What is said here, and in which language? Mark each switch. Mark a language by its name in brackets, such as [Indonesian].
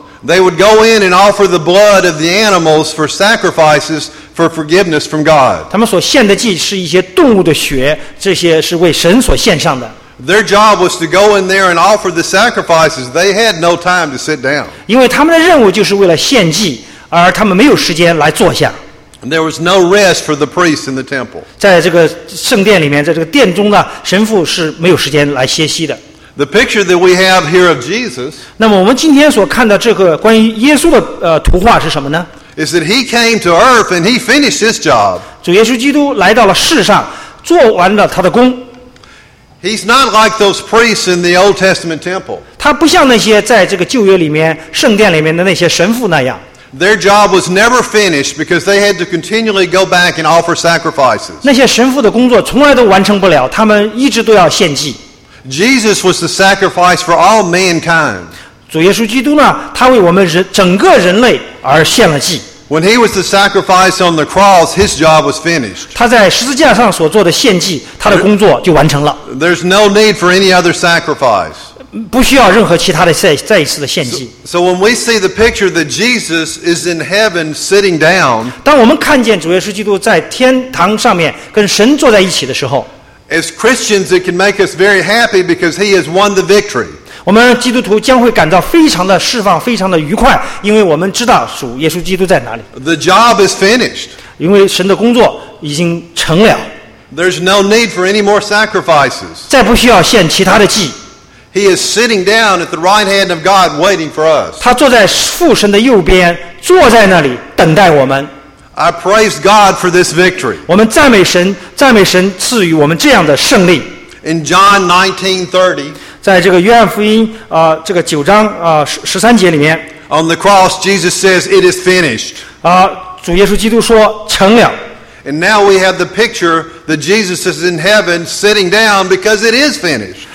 [English] They would go in and offer the blood of the animals for sacrifices for forgiveness from God. [Chinese] 他们所献的祭是一些动物的血，这些是为神所献上的。 [English] Their job was to go in there and offer the sacrifices. They had no time to sit down. [Chinese] 因为他们的任务就是为了献祭，而他们没有时间来坐下。 [English] And there was no rest for the priest in the temple. [Chinese] 在这个圣殿里面，在这个殿中呢，神父是没有时间来歇息的。 [English] The picture that we have here of Jesus. [Chinese] 那么我们今天所看到这个关于耶稣的图画是什么呢？ [English] Is that he came to earth and he finished his job. [Chinese] 主耶稣基督来到了世上，做完了他的功。 [English] He's not like those priests in the Old Testament temple. [Chinese] 他不像那些在这个旧约里面圣殿里面的那些神父那样。 [English] Their job was never finished because they had to continually go back and offer sacrifices. [Chinese] 那些神父的工作从来都完成不了，他们一直都要献祭。 [English] Jesus was the sacrifice for all mankind. [Chinese] 主耶稣基督呢，他为我们人整个人类而献了祭。 [English] When he was the sacrifice on the cross, his job was finished. [Chinese] 他在十字架上所做的献祭，他的工作就完成了。 [English] There's no need for any other sacrifice. [Chinese] 不需要任何其他的再一次的献祭。 [English] So when we see the picture that Jesus is in heaven sitting down, [Chinese] 当我们看见主耶稣基督在天堂上面跟神坐在一起的时候， [English] As Christians, it can make us very happy because he has won the victory. [Chinese] 我们基督徒将会感到非常的释放，非常的愉快，因为我们知道主耶稣基督在哪里。 [English] The job is finished. [Chinese] 因为神的工作已经成了。 [English] There's no need for any more sacrifices. [Chinese] 再不需要献其他的祭。 [English] He is sitting down at the right hand of God waiting for us. [Chinese] 他坐在父神的右边，坐在那里等待我们。 [English] I praise God for this victory. [Chinese] 我们赞美神，赞美神赐予我们这样的胜利。 [English] In John 19:30, [Chinese] 在这个约翰福音这个九章十三节里面 [English] ，On the cross, Jesus says, "It is finished." [Chinese] 主耶稣基督说成了。 [English] And now we have the picture that Jesus is in heaven, sitting down because it is finished.